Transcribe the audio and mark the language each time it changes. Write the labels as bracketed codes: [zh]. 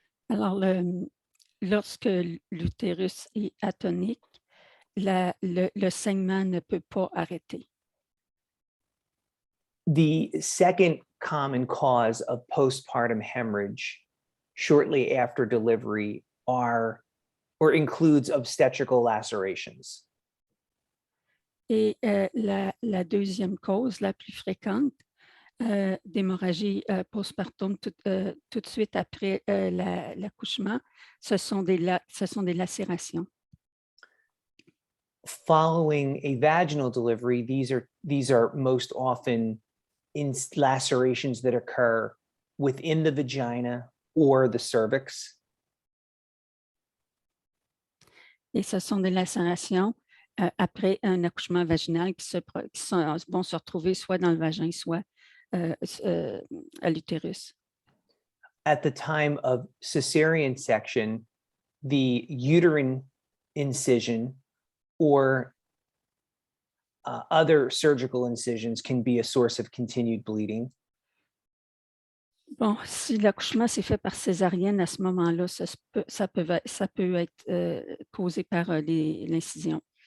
[fr] Alors, lorsque l'utérus est atonique, le saignement ne peut pas arrêter. [en] The second common cause of postpartum hemorrhage shortly after delivery includes obstetrical lacerations. [fr] Et la deuxième cause la plus fréquente d'hémorragie postpartum tout de suite après l'accouchement, ce sont des lacérations. [en] Following a vaginal delivery, these are most often in lacerations that occur within the vagina or the cervix. [fr] Et ce sont des lacérations après un accouchement vaginal qui vont se retrouver soit dans le vagin, soit à l'utérus. [en] At the time of cesarean section, the uterine incision or other surgical incisions can be a source of continued bleeding. [fr] Bon, si l'accouchement s'est fait par césarienne, à ce moment-là, ça peut être causé par l'incision.